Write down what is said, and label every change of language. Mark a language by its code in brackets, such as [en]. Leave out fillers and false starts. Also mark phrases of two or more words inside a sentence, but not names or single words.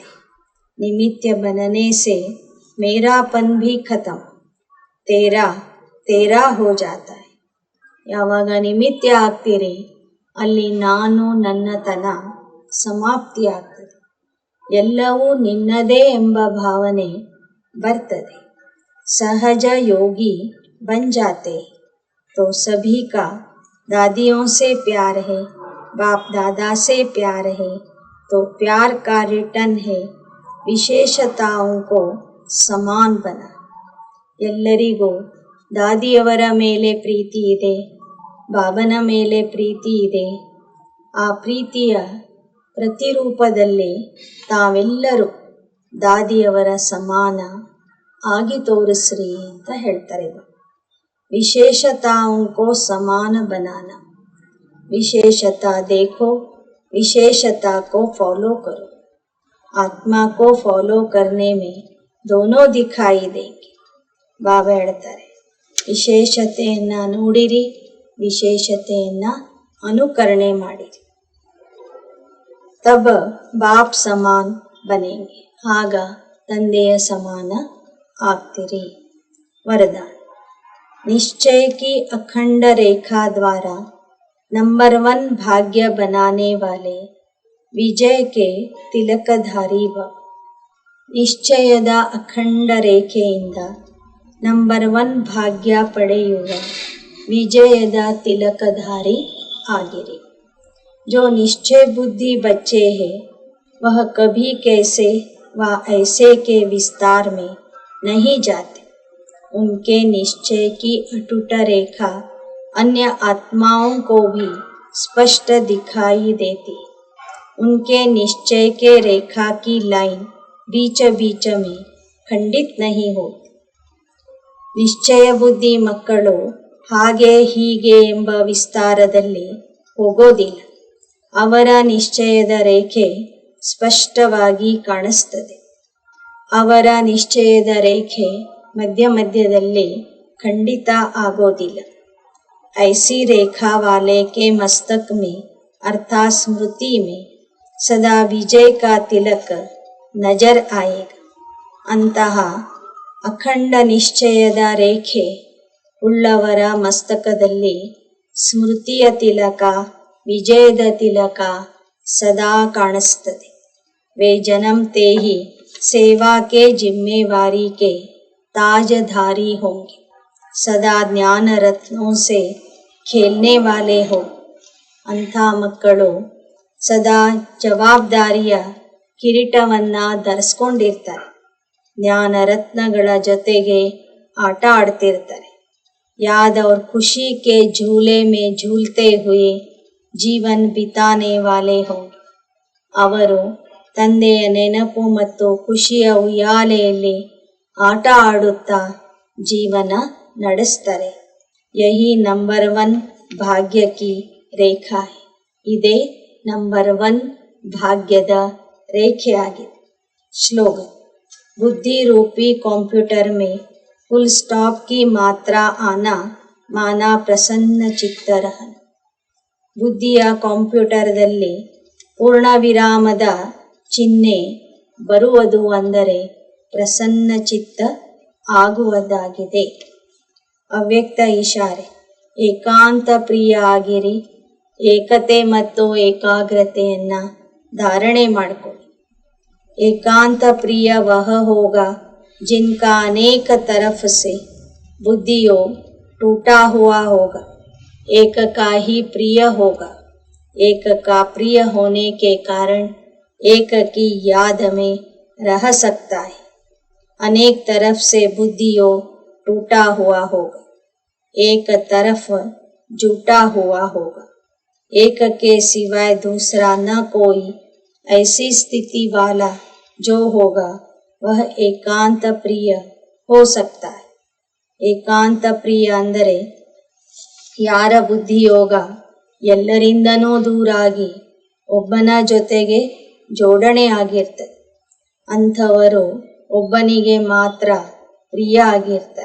[hi] निमित्त बनने से मेरापन भी खतम, तेरा तेरा हो जाता है. [kn] ಯಾವಾಗ ನಿಮಿತ್ತ ಆಗ್ತೀರಿ ಅಲ್ಲಿ ನಾನು ನನ್ನತನ ಸಮಾಪ್ತಿ ಆಗ್ತದೆ. ಎಲ್ಲವೂ ನಿನ್ನದೇ ಎಂಬ ಭಾವನೆ ಬರ್ತದೆ. [hi] सहज योगी बन जाते तो सभी का दादियों से प्यार है, बाप दादा से प्यार है, तो प्यार का रिटर्न है विशेषताओं को समान बना. [kn] ಎಲ್ಲರಿಗೂ ದಾದಿಯವರ ಮೇಲೆ ಪ್ರೀತಿ ಇದೆ, ಬಾಬನ ಮೇಲೆ ಪ್ರೀತಿ ಇದೆ. ಆ ಪ್ರೀತಿಯ ಪ್ರತಿರೂಪದಲ್ಲಿ ತಾವೆಲ್ಲರೂ ದಾದಿಯವರ ಸಮಾನ ಆಗಿ ತೋರಿಸ್ರಿ ಅಂತ ಹೇಳ್ತಾರೆ. [hi] विशेषताओं को समान बनाना. विशेषता देखो, विशेषता को फॉलो करो. आत्मा को फॉलो करने में दोनों दिखाई देंगे. [kn] ಬಾಬಾ ಹೇಳ್ತಾರೆ, ವಿಶೇಷತೆಯನ್ನು ನೋಡಿರಿ, ವಿಶೇಷತೆಯನ್ನು ಅನುಕರಣೆ ಮಾಡಿರಿ. [hi] तब बाप समान बनेंगे, [kn] ಆಗ ತಂದೆಯ ಸಮಾನ ಆಗ್ತಿರಿ. ವರದಾನ. [hi] निश्चय की अखंड रेखा द्वारा नंबर 1 भाग्य बनाने वाले विजय के तिलकधारी भव. [kn] ನಿಶ್ಚಯದ ಅಖಂಡ ರೇಖೆಯಿಂದ ನಂಬರ್ 1 ಭಾಗ್ಯ ಪಡೆಯುವ ವಿಜಯದ ತಿಲಕಧಾರಿ ಆಗಿರಿ. [hi] जो निश्चय बुद्धि बच्चे हैं वह कभी कैसे व ऐसे के विस्तार में नहीं जाते. उनके निश्चय की अटूट रेखा अन्य आत्माओं को भी स्पष्ट दिखाई देती. उनके निश्चय के रेखा की लाइन बीच बीच में खंडित नहीं होती. [kn] ನಿಶ್ಚಯ ಬುದ್ಧಿ ಮಕ್ಕಳು ಹಾಗೆ ಹೀಗೆ ಎಂಬ ವಿಸ್ತಾರದಲ್ಲಿ ಹೋಗೋದಿಲ್ಲ. ಅವರ ನಿಶ್ಚಯದ ರೇಖೆ ಸ್ಪಷ್ಟವಾಗಿ ಕಾಣಿಸ್ತದೆ. ಅವರ ನಿಶ್ಚಯದ ರೇಖೆ ಮಧ್ಯ ಮಧ್ಯದಲ್ಲಿ ಖಂಡಿತ ಆಗೋದಿಲ್ಲ. [hi] ऐसी रेखा वाले के मस्तक में अर्थात स्मृति में सदा विजय का तिलक नजर आएगा. [kn] अंತಹ ಅಖಂಡ ನಿಶ್ಚಯದ ರೇಖೆ ಉಳ್ಳವರ ಮಸ್ತಕದಲ್ಲಿ ಸ್ಮೃತಿಯ ತಿಲಕ, ವಿಜಯದ ತಿಲಕ ಸದಾ ಕಾಣಿಸ್ತದೆ. [hi] वे जन्मते ही सेवा के जिम्मेवारी के ताजधारी होंगे. सदा ज्ञान रत्नों से खेलने वाले हो. [kn] ಅಂಥ ಮಕ್ಕಳು ಸದಾ ಜವಾಬ್ದಾರಿಯ ಕಿರೀಟವನ್ನು ಧರಿಸ್ಕೊಂಡಿರ್ತಾರೆ. ಜ್ಞಾನ ರತ್ನಗಳ ಜೊತೆಗೆ ಆಟ ಆಡ್ತಿರ್ತಾರೆ. [hi] याद और खुशी के झूले में झूलते हुए जीवन बिताने वाले होंगे. [kn] ಅವರು ತಂದೆಯ ನೆನಪು ಮತ್ತು ಖುಷಿಯ ಉಯ್ಯಾಲೆಯಲ್ಲಿ ಆಟ ಆಡುತ್ತಾ ಜೀವನ ನಡೆಸ್ತಾರೆ. [hi] यही नंबर 1 भाग्य की रेखा है. [kn] ಇದೇ ನಂಬರ್ 1 ಭಾಗ್ಯದ ರೇಖೆಯಾಗಿದೆ. ಸ್ಲೋಗನ್. [hi] बुद्धि रूपी कंप्यूटर में [en] full stop [hi] की मात्रा आना माना प्रसन्न चित्त रहना. [kn] ಬುದ್ಧಿಯ ಕಂಪ್ಯೂಟರ್ದಲ್ಲಿ ಪೂರ್ಣ ವಿರಾಮದ ಚಿಹ್ನೆ ಬರುವುದು ಅಂದರೆ ಪ್ರಸನ್ನ ಚಿತ್ತ ಆಗುವುದಾಗಿದೆ. ಅವ್ಯಕ್ತ ಇಶಾರೆ. ಏಕಾಂತ ಪ್ರಿಯ ಆಗಿರಿ. ಏಕತೆ ಮತ್ತು ಏಕಾಗ್ರತೆಯನ್ನು ಧಾರಣೆ ಮಾಡಿಕೊಳ್ಳಿ. [hi] एकांत प्रिय वह होगा जिनका अनेक तरफ से बुद्धि योग टूटा हुआ होगा. एक का ही प्रिय होगा. एक का प्रिय होने के कारण एक की याद में रह सकता है. अनेक तरफ से बुद्धि योग टूटा हुआ होगा. एक तरफ जुटा हुआ होगा. एक के सिवाय दूसरा न कोई. ऐसी स्थिति वाला जो होगा वह एकांत प्रिय हो सकता है. [kn] ಏಕಾಂತ ಪ್ರಿಯ ಅಂದರೆ ಯಾರ ಬುದ್ಧಿಯೋಗ ಎಲ್ಲರಿಂದನೂ ದೂರಾಗಿ ಒಬ್ಬನ ಜೊತೆಗೆ ಜೋಡಣೆ ಆಗಿರ್ತದೆ, ಅಂಥವರು ಒಬ್ಬನಿಗೆ ಮಾತ್ರ ಪ್ರಿಯ ಆಗಿರ್ತಾರೆ.